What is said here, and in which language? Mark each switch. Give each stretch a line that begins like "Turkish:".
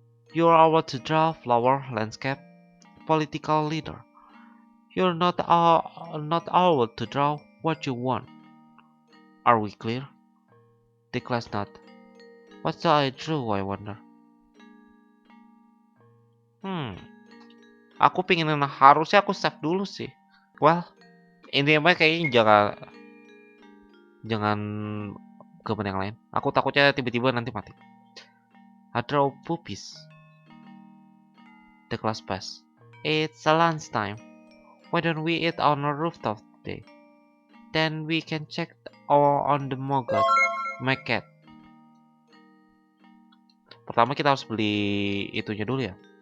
English: You're able to draw flower, landscape, political leader. You're not able to draw what you want. Are we clear? The class not. What shall I draw, I wonder?
Indonesian: Aku pengen harusnya aku save dulu sih. Well, intinya kayaknya jangan ke yang lain. Aku takutnya tiba-tiba nanti mati.
English: I draw puppies. The class pass. It's a lunchtime. Why don't we eat on a rooftop today? Then we can check on the market.
Indonesian: Pertama kita harus beli itunya dulu ya.